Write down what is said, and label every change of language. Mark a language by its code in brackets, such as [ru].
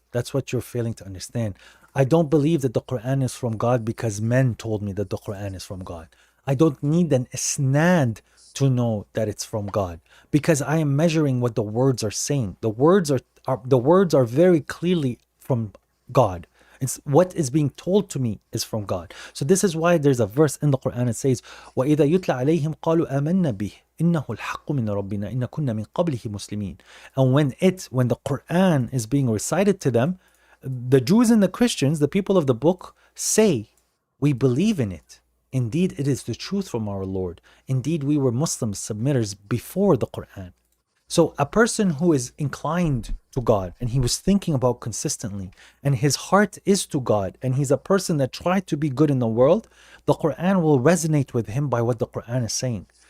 [en] That's what you're failing to understand. I don't believe that the Quran is from God because men told me that the Quran is from God. I don't need an isnad to know that it's from God, because I am measuring what the words are saying. The words are very clearly from God. It's what is being told to me is from God. So this is why there's a verse in the Quran that says, [ar] وَإِذَا يُتْلَى عَلَيْهِمْ قَالُوا آمَنَّا بِهِ إِنَّهُ الْحَقُّ مِنْ رَبِّنَا إِنَّ كُنَّا مِنْ قَبْلِهِ مُسْلِمِينَ. [en] And when the Quran is being recited to them, the Jews and the Christians, the people of the book, say, we believe in it. Indeed, it is the truth from our Lord. Indeed, we were Muslims, submitters before the Quran. So a person who is inclined to God and he was thinking about consistently and his heart is to God and he's a person that tried to be good in the world, the Quran will resonate with him by what the Quran is saying.